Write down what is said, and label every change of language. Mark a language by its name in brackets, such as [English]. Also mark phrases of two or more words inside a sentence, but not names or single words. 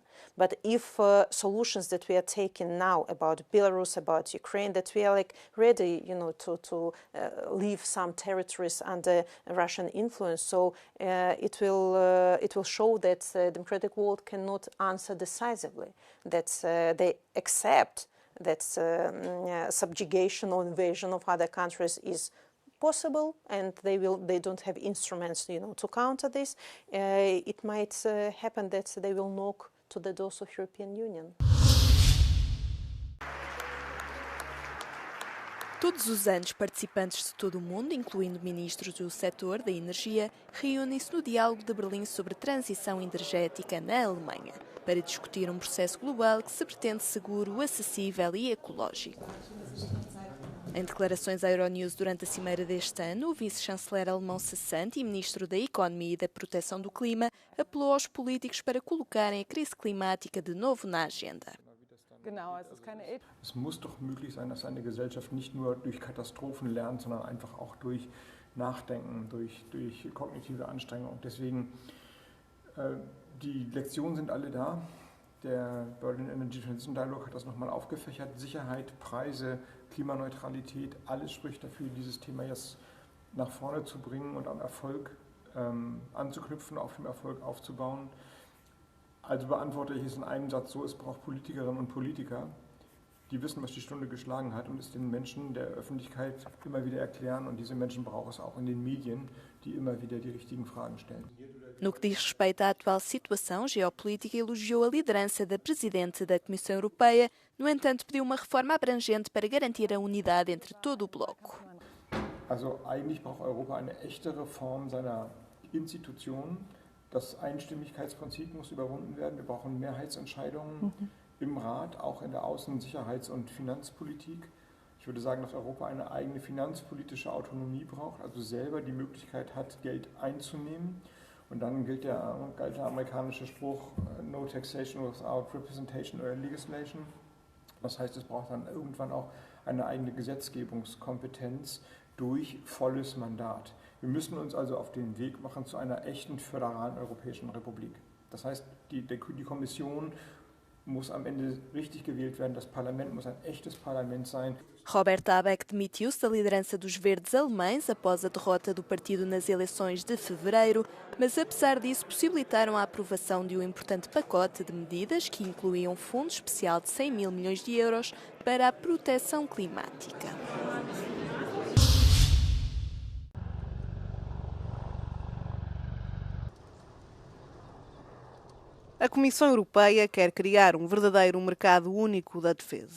[English] But if solutions that we are taking now about Belarus, about Ukraine, that we are ready, to leave some territories under Russian influence, so it will show that the democratic world cannot answer decisively, that they accept that subjugation or invasion of other countries is possible, and they don't have instruments, to counter this. It might happen that they will knock to the doors of European Union. [Portuguese] Todos os anos, participantes de todo o mundo, incluindo ministros do setor da energia, reúnem-se no Diálogo de Berlim sobre transição energética na Alemanha, para discutir um processo global que se pretende seguro, acessível e ecológico. Em declarações à Euronews durante a cimeira deste ano, o vice-chanceler alemão cessante e ministro da Economia e da Proteção do Clima apelou aos políticos para colocarem a crise climática de novo na agenda. [German] Es muss doch möglich sein, dass eine Gesellschaft nicht nur durch Katastrophen lernt, sondern einfach auch durch Nachdenken, durch kognitive Anstrengung. Deswegen, die Lektionen sind alle da. Der Berlin Energy Transition Dialogue hat das nochmal aufgefächert. Sicherheit, Preise, Klimaneutralität, alles spricht dafür, dieses Thema jetzt nach vorne zu bringen und am Erfolg anzuknüpfen, auf dem Erfolg aufzubauen. Also beantworte ich es in einem Satz so: Es braucht Politikerinnen und Politiker, die wissen, was die Stunde geschlagen hat und es den Menschen der Öffentlichkeit immer wieder erklären. Und diese Menschen braucht es auch in den Medien, die immer wieder die richtigen Fragen stellen. [Portuguese] No que diz respeito à atual situação geopolítica, elogiou a liderança da Presidente da Comissão Europeia. No entanto, pediu uma reforma abrangente para garantir a unidade entre todo o bloco. [German] Also eigentlich braucht Europa eine echte Reform seiner Institutionen. Das Einstimmigkeitsprinzip muss überwunden werden. Wir brauchen Mehrheitsentscheidungen im Rat, auch in der Außen-, Sicherheits- und Finanzpolitik. Ich würde sagen, dass Europa eine eigene finanzpolitische Autonomie braucht, also selber die Möglichkeit hat, Geld einzunehmen. Und dann galt der amerikanische Spruch, [English] no taxation without representation or legislation. [German] Das heißt, es braucht dann irgendwann auch eine eigene Gesetzgebungskompetenz durch volles Mandat. Wir müssen uns also auf den Weg machen zu einer echten föderalen Europäischen Republik. Das heißt, die Kommission muss am Ende richtig gewählt werden, das Parlament muss ein echtes Parlament sein. [Portuguese] Robert Habeck demitiu-se da liderança dos verdes alemães após a derrota do partido nas eleições de fevereiro, mas apesar disso possibilitaram a aprovação de um importante pacote de medidas que incluíam um fundo especial de 100 mil milhões de euros para a proteção climática. A Comissão Europeia quer criar um verdadeiro mercado único da defesa.